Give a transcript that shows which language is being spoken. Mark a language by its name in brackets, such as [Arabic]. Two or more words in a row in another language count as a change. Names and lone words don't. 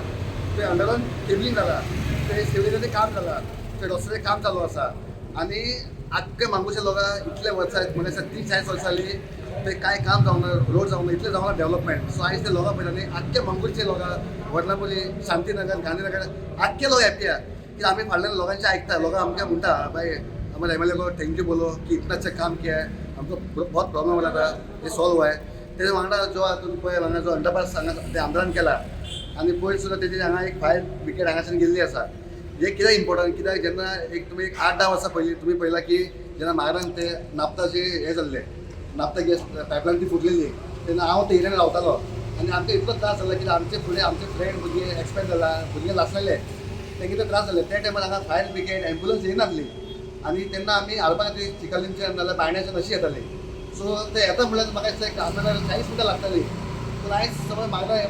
[Konkani] थंय [English] underground cabling [Konkani] जाला थंय सिवरेजाचें काम जालां थंय रस्त्याचें काम चालू आसा आनी आख्खे मांगूच्या लोकां इतले वर्सां म्हणजे 30-40 वर्सां जालीं थंय कांय काम जावंक ना. रोड जावंक ना. इतलें जावंक ना डेव्हलपमेंट. सो आयज ते लोकां पळयता न्ही आख्खे मांगूरचे लोकां वर्नापल्ली शांतीनगर गांधीनगर आख्खे लोक हॅप्पी आहा की आमी फाटल्यान लोकांचे आयकता. लोकां आमकां म्हणटा बाय [Hindi] हमारे MLA को [English] thank you [Hindi] बोलो कि इतना अच्छा काम किया है. हमको बहुत प्रॉब्लम हो रहा था ये सॉल्व हुआ है. [Konkani] तेजे वांगडा जो तुम्ही पळय हांगा जो अंडरपास हांगा ते आमदारान केला आनी पयर सुद्दां तेजी हांगा एक [English] fire brigade [Konkani] हांगाच्यान गेल्ली आसा. हे कित्याक इम्पॉर्टंट कित्याक जेन्ना एक तुमी 8-10 वर्सां पयलीं तुमी पळयलां की जेन्ना म्हारान ते नाफ्ताचे हे जाल्ले [English] naphtha gas pipeline [Konkani] ती फुटलेली तेन्ना हांव ते एरियान रावतालो आनी आमकां इतलो त्रास जाला कित्याक आमचे फुडें आमचे फ्रेंड भुरगे एक्सपायर जाला भुरगे लासलेले ते कितें त्रास जाले त्या टायमार हांगा [English] fire brigade ambulance [Konkani] येनासली आनी तेन्ना आमी हाडपा खातीर चिकलींच्यान नाल्यार बायण्याच्यान अशी येताली सो ते येता म्हळ्यार म्हाका दिसता एक [English] half an hour [Konkani] 40 मिनटां लागताली पूण आयज समज म्हाका हे